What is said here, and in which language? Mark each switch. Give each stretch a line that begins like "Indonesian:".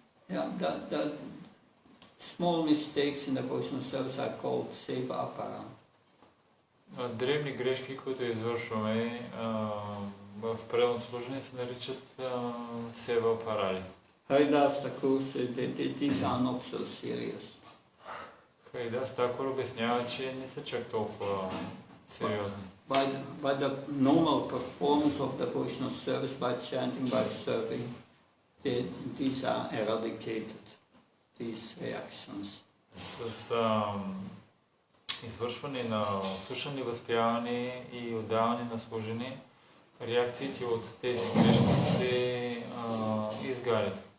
English: The small mistakes in the devotional service are called seva apara.
Bulgarian: Древни грешки, които извършваме в предното служение, се наричат сева апарари.
English: Haridas Thakur said that these are not so serious.
Bulgarian: Харидас Такур обяснява, че не са чак толкова сериозни.
English: By the normal performance of devotional service, by chanting, by serving, these are eradicated, these reactions.
Bulgarian: С извършване на слушане, възпяване и отдаване на служение, реакциите от тези грешки се изгарят.